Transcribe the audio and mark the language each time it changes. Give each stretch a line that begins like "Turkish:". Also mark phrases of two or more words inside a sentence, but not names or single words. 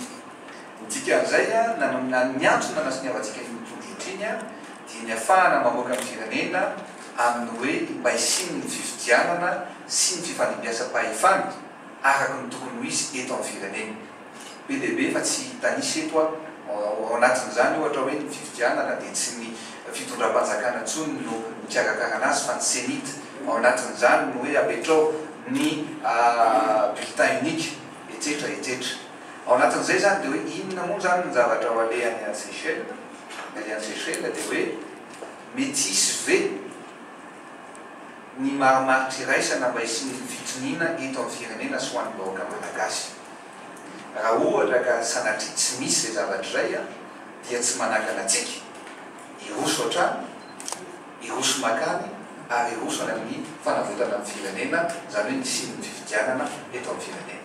Malagasy: Nitsika an'izay ny antony nanasiniavantsika ny tondro-zotra iny dia ny ahafahana mamoaka ny firenena amin'ny hoe mba hisiny ny fifidianana sy ny fifanimbiasam-pahefana araka ny tokony ho izy eto amin'ny firenena. Be dia be fa tsy tanisy eto ao anatin'izany ohatra hoe ny fifidianana dia tsy ny fitondram-panjakana intsony no mikarakara azy fa ny senita. Ao anatin'izany no hoe apetrao ny
French: bulletin unique
Malagasy: etc etc. Ao anatin'izay zany dia hoe inona moa zany ny zavatra ho alehan'ny Seychelles. Alehan'ny Seychelles dia hoe mety hisy ve ny marimaritra iraisana mba hisy ny fitoniana eto amin'ny firenena sy ho an'ny bahoaka malagasy. Raha ohatra ka sanatria tsy misy zay zavatra izay dia tsy manakana antsika iroso hatrany, iroso makany ary iroso any amin'ny fanavotana amin'ny firenena, zany hoe nisy ny fifidianana eto amin'ny firenena.